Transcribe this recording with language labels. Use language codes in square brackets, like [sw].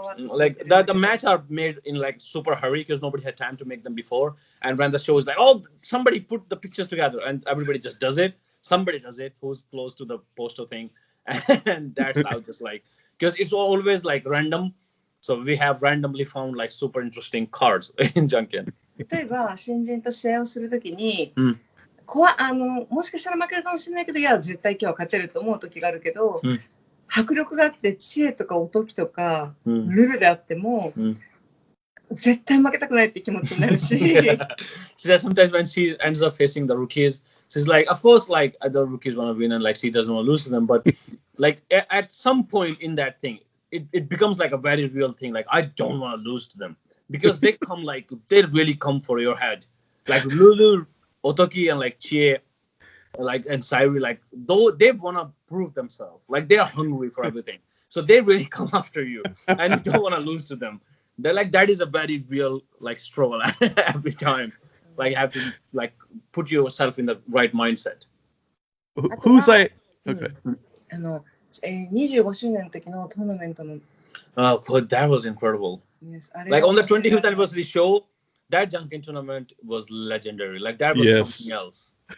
[en] Like the match are made in like super hurry because nobody had time to make them before. And when the show is like, oh, somebody put the pictures together, and everybody just does it. Somebody does it who's close to the poster thing, and that's how just like because it's always like random. So we have randomly found like super interesting cards in Junkin. [ja] 例えば新人と試合をするときに、うんもしかしたら負けるかもしれないけど、いや絶対今日は勝てると思う時があるけど、うん迫力があって知恵とかおときとか、うんルールであっても、絶対負けたくないって気持ちになるし。 [en] She says sometimes when she ends up facing the rookies, she's like, of course, like the rookies want to win and like she doesn't want to lose to them, but like at some point in that thing, it becomes like a very real thing. Like I don't want to lose to them because they come like they really come for your head. Like Lulu, Otoki, and like Chie, like and Sairi, like though they want to prove themselves. Like they are hungry for everything, so they really come after you, and you don't want to lose to them. They're like that is a very real like struggle every time. Like you have to like put yourself in the right mindset. Who's like? Okay. [ja] 25周年の時のトーナメントの。 [en] Oh, but that was incredible. Yes, Like on the 25th anniversary show, that Junkin tournament was legendary. Like that was something else.